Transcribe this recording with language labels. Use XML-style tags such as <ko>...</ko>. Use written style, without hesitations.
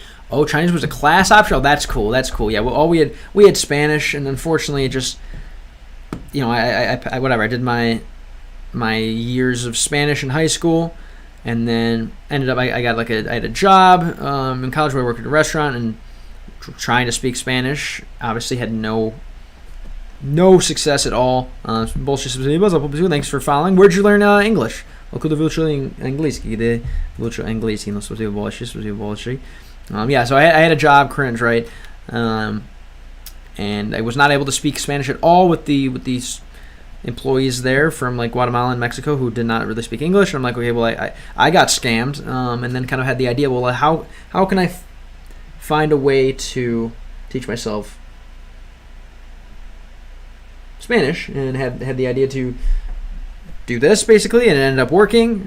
<en>Oh, Chinese was a class option. Oh, that's cool. Yeah. Well, we had Spanish, and unfortunately, it just, I whatever. I did my years of Spanish in high school, and then ended up I had a job in college where I worked at a restaurant, and trying to speak Spanish obviously had no success at all. Bullshit. Thanks for following. Where'd you learn English?</en> <ru>Откуда вы учили английский? Где вы учили английский? Ну, спасибо большое.</ru> <en>Yeah, so I had a job, cringe, right? And I was not able to speak Spanish at all with these employees there from like Guatemala and Mexico who did not really speak English. And I'm like, okay, well, I got scammed, and then kind of had the idea, well, how can I find a way to teach myself Spanish, and had the idea to do this basically, and it ended up working.</en>